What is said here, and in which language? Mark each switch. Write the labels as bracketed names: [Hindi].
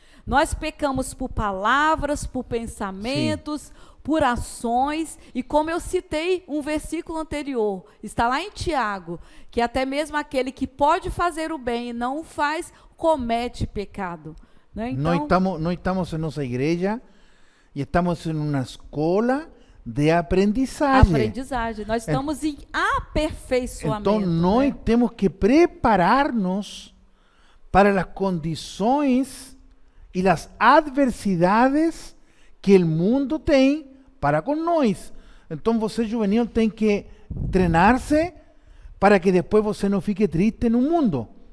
[Portuguese] Nós pecamos por palavras, por pensamentos, por ações, e como eu citei um versículo anterior, está lá em Tiago, que até mesmo aquele que pode fazer o bem e não o faz, comete pecado. Né? Então, [Spanish] No estamos en nuestra iglesia y estamos en una escuela de aprendizaje. [Portuguese] aprendizagem. Nós estamos em aperfeiçoamento. Então, nós né? temos que preparar-nos para as condições e as adversidades que o mundo tem para com nós. Então, você, juvenil, tem que treinar-se para que depois você não fique triste no mundo.